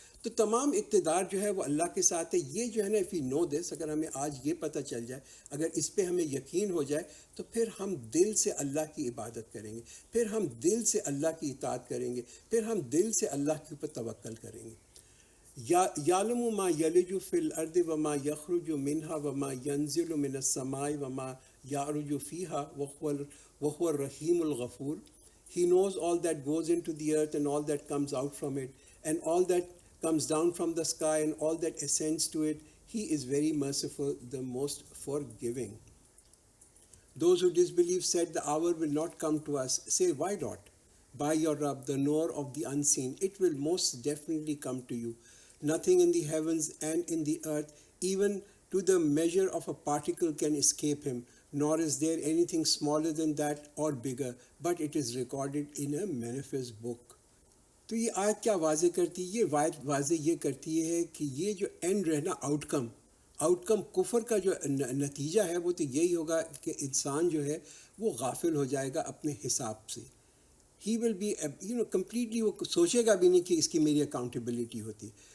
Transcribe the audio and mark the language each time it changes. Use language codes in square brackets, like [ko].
[ur] تو تمام اقتدار جو ہے وہ اللہ کے ساتھ ہے. یہ جو ہے نا [en] if you know this, [ur] اگر ہمیں آج یہ پتہ چل جائے، اگر اس پہ ہمیں یقین ہو جائے، تو پھر ہم دل سے اللہ کی عبادت کریں گے، پھر ہم دل سے اللہ کی اطاعت کریں گے، پھر ہم دل سے اللہ کے اوپر توکل کریں گے. [ar] یعلم ما یلج فی الارض وما یخرج منها وما ینزل من السماء وما یعرج فیها وهو الرحیم الغفور. [en] He knows all that goes into the earth and all that comes out from it and all that comes down from the sky and all that ascends to it. He is very merciful, the most forgiving. Those who disbelieve said the hour will not come to us. Say, why not? By your Rabb, the knower of the unseen, it will most definitely come to you. Nothing in the heavens and in the earth, even to the measure of a particle, can escape him, nor is there anything smaller than that or bigger, but it is recorded in a manifest book. [ur] تو یہ آیت کیا واضح کرتی ہے؟ یہ واضح یہ کرتی ہے کہ یہ جو اینڈ رہنا آؤٹ کم کفر کا جو نتیجہ ہے وہ تو یہی ہوگا کہ انسان جو ہے وہ غافل ہو جائے گا اپنے حساب سے. [en] he will be completely, [ur] وہ سوچے گا بھی نہیں کہ اس کی میری اکاؤنٹیبلٹی ہوتی.